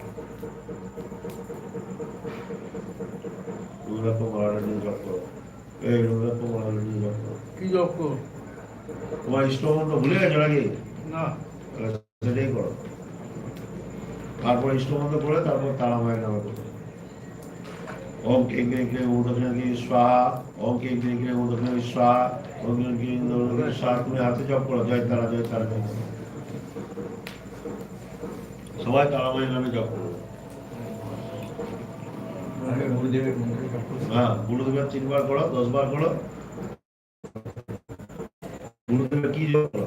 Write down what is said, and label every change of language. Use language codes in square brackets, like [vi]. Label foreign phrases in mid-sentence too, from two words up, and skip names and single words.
[bn] রুদ্রাক্ষ বলার রুদ্রাক্ষ এই রুদ্রাক্ষ বলার রুদ্রাক্ষ কি জপ করো? তোমার ইষ্টমন্ত্র ভুলে গেছো নাকি? না, সেটাই করো, তারপর ইষ্টমন্ত্র পড়ে তারপর তারা মায়ের নামে করো। [sa] ओम क्लीं क्लीं क्लीं ओम दक्षिण क्लीं स्वाहा ओम क्लीं क्लीं क्लीं ओम दक्षिण स्वाहा ओम क्लीं क्लीं ओम दक्षिण स्वाहा। [bn] তুমি হাতে জপ করো জয় তারা জয় তারা জয় তারা, সবাই তারা মায়ের নামে জপ করো। আগে গুরুদেবের মন্ত্রে জপ করো। হ্যাঁ, গুরুদেবের 3 বার করো, 10 বার করো। গুরুদেবের কি জপ করো?